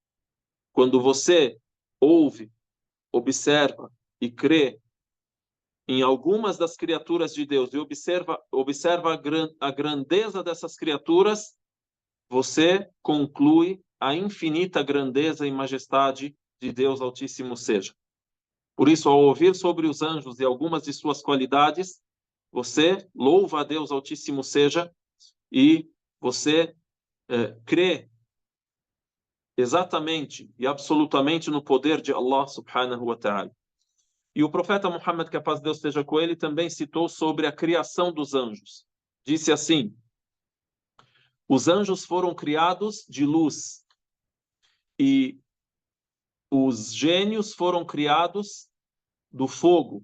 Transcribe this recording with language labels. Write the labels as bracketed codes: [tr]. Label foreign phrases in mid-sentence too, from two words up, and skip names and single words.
[pt] Quando você ouve, observa e crê em algumas das criaturas de Deus e observa a grandeza dessas criaturas, você conclui a infinita grandeza e majestade de Deus Altíssimo seja. Por isso, ao ouvir sobre os anjos e algumas de suas qualidades, você louva a Deus Altíssimo seja e você crê exatamente e absolutamente no poder de Allah [ar] سبحانه وتعالى. [pt] E o profeta Muhammad, que a paz de Deus esteja com ele, também citou sobre a criação dos anjos. Disse assim: os anjos foram criados de luz e os gênios foram criados do fogo.